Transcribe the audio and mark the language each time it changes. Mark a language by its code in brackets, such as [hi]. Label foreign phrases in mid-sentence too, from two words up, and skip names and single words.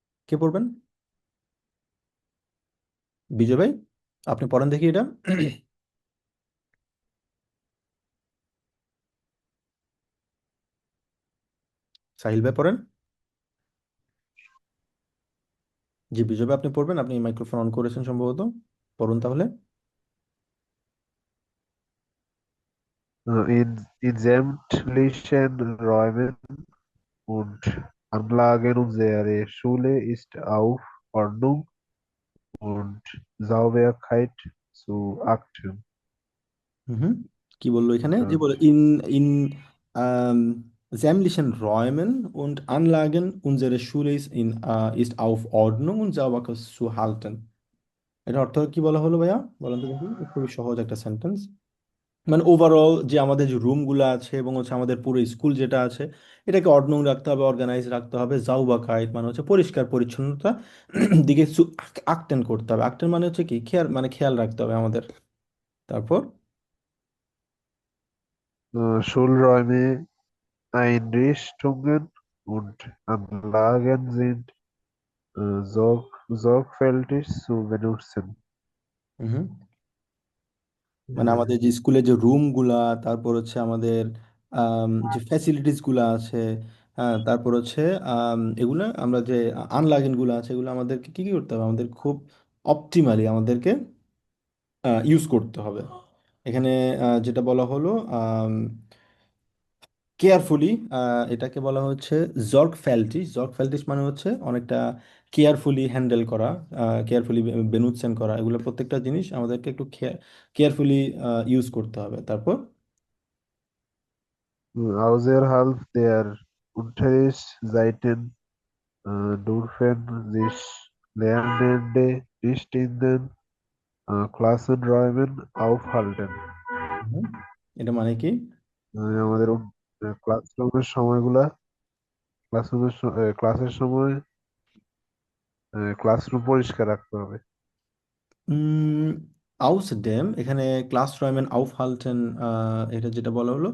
[bn] কে পড়বেন? বিজয় ভাই, আপনি পড়েন দেখি এটা। সাহিল ভাই পড়েন। জি বিজয় ভাই, আপনি পড়বেন, আপনি মাইক্রোফোন অন করেছেন সম্ভবত। পড়ুন তাহলে। [de] In sämtlichen Räumen und Anlagen unserer Schule ist auf Ordnung und Sauberkeit zu achten. [bn] হুম, কি বললো এখানে যে Und বলে [de] ইন ইন sämtlichen Räumen und Anlagen unserer Schule ist auf Ordnung und Sauberkeit zu halten। [bn] এটা অর্থ কি বলা হলো ভাইয়া, বলেন তো দেখি। খুবই সহজ একটা সেন্টেন্স। মানে ওভারঅল যে আমাদের যে রুমগুলো আছে এবং হচ্ছে আমাদের পুরো স্কুল যেটা আছে, এটাকে অর্ডনং রাখতে হবে, অর্গানাইজ রাখতে হবে। জাউবাকাইট মানে হচ্ছে পরিষ্কার পরিচ্ছন্নতা দিকে আকটেন করতে হবে। আকটেন মানে হচ্ছে কি, খেয়াল, মানে খেয়াল রাখতে হবে আমাদের। তারপর [de] Schulräume, Einrichtungen und Anlagen sind sorgfältig zu benutzen. [bn] হুম, মানে আমাদের যে স্কুলের যে রুমগুলা, তারপর হচ্ছে আমাদের যে ফ্যাসিলিটিস গুলা আছে, হ্যাঁ, তারপর হচ্ছে এগুলা আমরা যে আনলাগিন গুলো আছে, এগুলো আমাদেরকে কি কি করতে হবে, আমাদের খুব অপটিমালি আমাদেরকে ইউজ করতে হবে। এখানে যেটা বলা হলো কেয়ারফুলি, এটাকে বলা হচ্ছে জর্গফ্যালটিস। জর্গফ্যালটিস মানে হচ্ছে অনেকটা কেয়ারফুলি হ্যান্ডেল করা, কেয়ারফুলি বেনুৎসেন করা। এগুলো প্রত্যেকটা জিনিস আমাদেরকে একটু কেয়ারফুলি ইউজ করতে হবে। তারপর [de] Außerhalb der Unterrichtszeiten dürfen sich Lernende nicht in den Klassenräumen aufhalten. [bn] হুম, এটা মানে কি? আমাদের ক্লাসরুমের সময়গুলা ক্লাসের সময় ক্লাসরুম পরিষ্কার রাখতে হবে। আউসডেম, এখানে [de] Klassenräumen aufhalten, [bn] এটা যেটা বলা হলো।